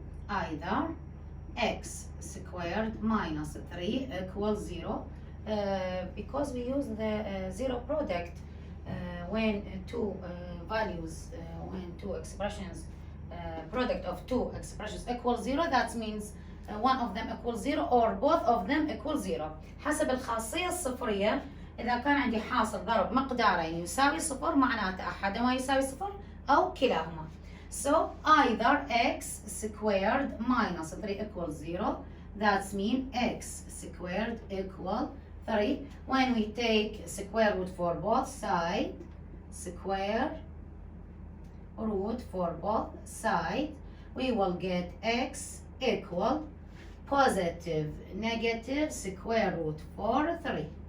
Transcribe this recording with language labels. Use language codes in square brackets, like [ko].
[en] Either x squared minus 3 equals 0 because we use the zero product when two values, when two expressions, product of two expressions equals 0, that means one of them equals 0 or both of them equal 0. [ar] حسب الخاصية الصفرية، إذا كان عندي حاصل ضرب مقدارين يساوي صفر معناته أحدهما يساوي صفر أو كلاهما. [en] So either x squared minus 3 equals 0, that means x squared equal 3. When we take square root for both sides, square root for both sides, we will get x equal positive negative square root for 3.